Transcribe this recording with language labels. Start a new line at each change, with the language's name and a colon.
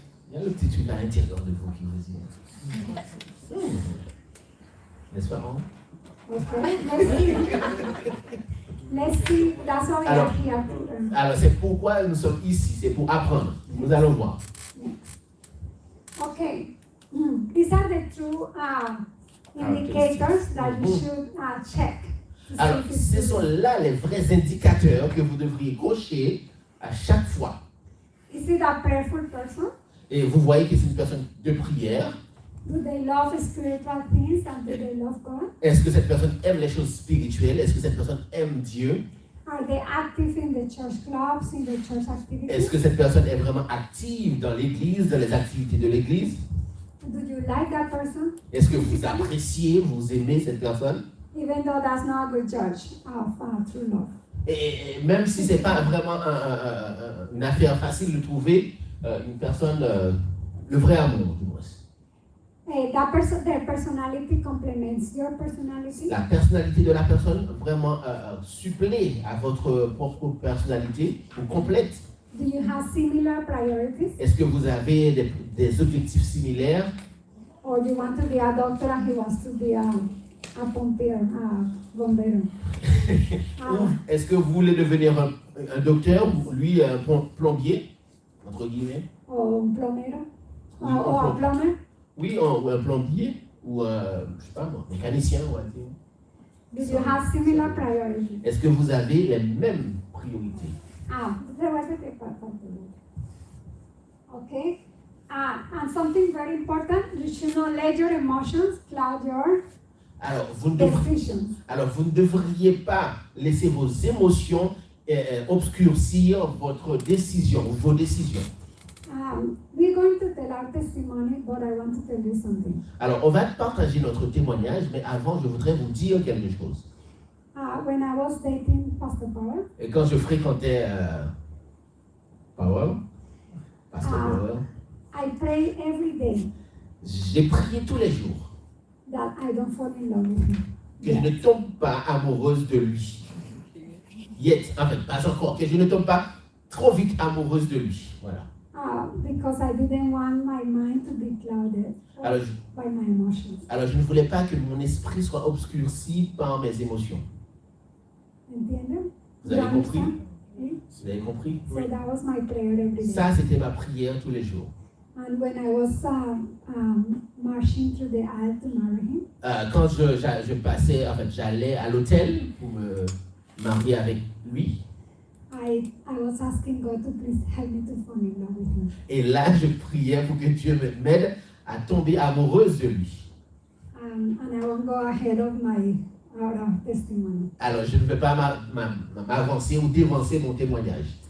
French: Il y a le petit truc à l'intérieur de vous qui vous dit. N'est-ce pas, hein?
English: Okay. Let's see. That's why we are here.
French: Alors, c'est pourquoi nous sommes ici. C'est pour apprendre. Nous allons voir.
English: Okay. These are the two indicators that you should check.
French: Alors, ce sont là les vrais indicateurs que vous devriez cocher à chaque fois.
English: Is it a prayerful person?
French: Et vous voyez que c'est une personne de prière.
English: Do they love spiritual things and do they love God?
French: Est-ce que cette personne aime les choses spirituelles? Est-ce que cette personne aime Dieu?
English: Are they active in the church clubs, in the church activities?
French: Est-ce que cette personne est vraiment active dans l'église, dans les activités de l'église?
English: Do you like that person?
French: Est-ce que vous appréciez, vous aimez cette personne?
English: Even though that's not a good judge of true love.
French: Et même si ce n'est pas vraiment une affaire facile de trouver une personne, le vrai amour, du moins.
English: Their personality complements your personality.
French: La personnalité de la personne vraiment supplée à votre propre personnalité ou complète.
English: Do you have similar priorities?
French: Est-ce que vous avez des objectifs similaires?
English: Or you want to be a doctor and he wants to be a
French: pompier,
Spanish: bombero?
French: Ou est-ce que vous voulez devenir un docteur ou lui un plombier, entre guillemets?
Spanish: Or un plomero?
French: Oui,
English: Or a plumber?
French: Oui, ou un plombier ou je sais pas moi, mécanicien on va dire.
English: Do you have similar priorities?
French: Est-ce que vous avez les mêmes priorités?
English: There was a paper. Okay. And something very important, you should not let your emotions cloud your
French: Alors,
English: decisions.
French: vous ne devriez pas laisser vos émotions obscurcir votre décision ou vos décisions.
English: We're going to tell our testimony, but I want to tell you something.
French: Alors, on va partager notre témoignage, mais avant, je voudrais vous dire quelque chose.
English: When I was dating Pastor Powell,
French: Et quand je fréquentais Pastor Powell,
English: I pray every day
French: j'ai prié tous les jours
English: that I don't fall in love with him.
French: que je ne tombe pas amoureuse de lui. En fait, pas encore, que je ne tombe pas trop vite amoureuse de lui. Voilà.
English: Because I didn't want my mind to be clouded by my emotions.
French: Alors, je ne voulais pas que mon esprit soit obscurci par mes émotions.
Spanish: Entienden?
French: Vous avez compris? Oui? Vous avez compris?
English: So that was my prayer every day.
French: Ça, c'était ma prière tous les jours.
English: And when I was marching through the aisle to marry him,
French: Quand je passais, en fait, j'allais à l'hôtel pour me marier avec lui.
English: I was asking God to please help me to fall in love with him.
French: Et là, je priais pour que Dieu m'aide à tomber amoureuse de lui.
English: And I won't go ahead of my testimony.
French: Alors, je ne vais pas m'avancer ou dévancer mon témoignage.